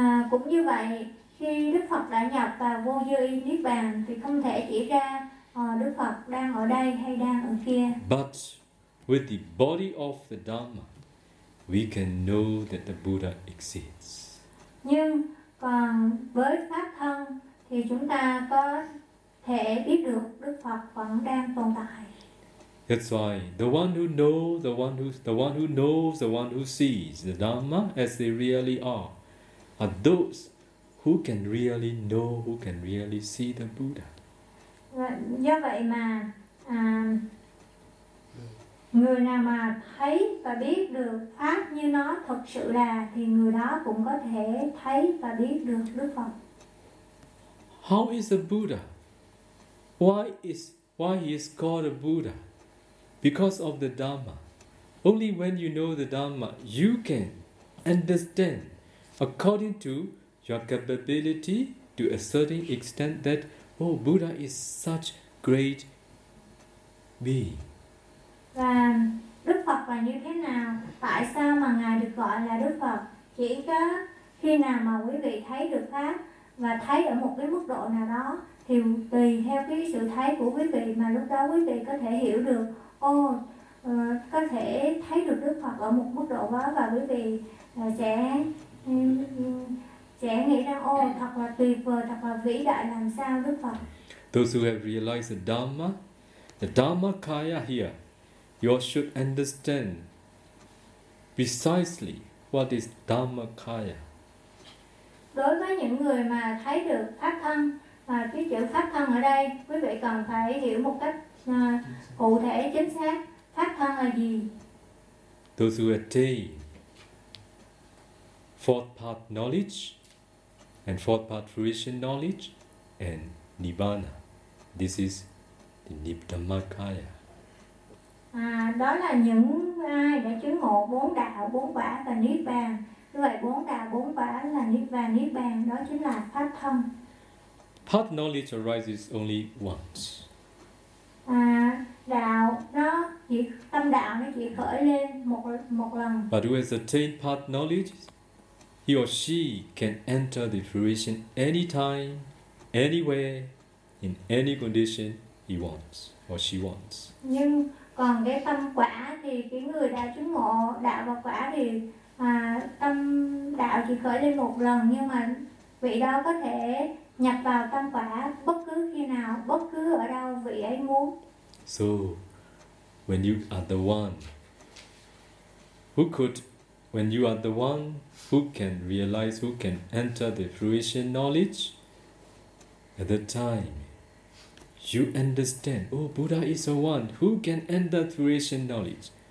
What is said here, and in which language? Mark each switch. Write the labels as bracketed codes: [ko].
[vi] Cũng như vậy, khi Đức Phật đã nhập vào vô duy Niết Bàn thì không thể chỉ ra Đức Phật đang ở đây hay đang ở kia. [en] But with the body of the Dhamma, we can know that the Buddha exists. [vi] Nhưng còn với pháp thân thì chúng ta có thể biết được Đức Phật vẫn đang tồn tại. [en] That's why the one who knows, the one who sees the Dhamma as they really are those who who can really know, who can really see the Buddha? [vi] Do vậy mà người nào mà thấy và biết được pháp như nó thật sự là thì người đó cũng có thể thấy và biết được Đức Phật. [en] How is the Buddha? Why he is called a Buddha? Because of the Dharma. Only when you know the Dharma, you can understand according to your capability to a certain extent that, oh, Buddha is such great being. [vi] Và Đức Phật là như thế nào? Tại sao mà Ngài được gọi là Đức Phật? Chỉ có khi nào mà quý vị thấy được Pháp và thấy ở một cái mức độ nào đó thì tùy theo cái sự thấy của quý vị mà lúc đó quý vị có thể hiểu được có thể thấy được Đức Phật ở một mức độ đó và quý vị sẽ nghĩ rằng thật là tuyệt vời, thật là vĩ đại làm sao Đức Phật. [en] Those who have realized the Dharma Kaya here, you all should understand precisely what is Dharma Kaya. [vi] Đối với những người mà thấy được pháp thân và cái chữ pháp thân ở đây, quý vị cần phải hiểu một cách cụ thể chính xác pháp thân là gì. [en] Those who attain fourth path knowledge and fourth path fruition knowledge and nibbana. This is the Nibbana-kaya. [vi] Đó là những ai đã chứng ngộ bốn đạo, bốn quả và niết bàn. Như vậy bốn đạo, bốn quả là niết bàn, đó chính là pháp thân. [en] Path knowledge arises only once. [vi] Đạo nó chỉ tâm đạo nó chỉ khởi lên một lần. [en] But who has attained path knowledge, he or she can enter the fruition anytime, anywhere, in any condition he wants or she wants. [vi] Nhưng còn cái tâm quả thì cái người đã chứng ngộ đạo và quả thì tâm đạo chỉ khởi lên một lần, nhưng mà vị đó có thể nhập vào tâm quả bất cứ khi nào, bất cứ ở đâu vị ấy muốn. [en] So when you are the one who could, when you are the one who can realize, who can enter the fruition knowledge, at the time you understand, Buddha is the one who can enter fruition knowledge.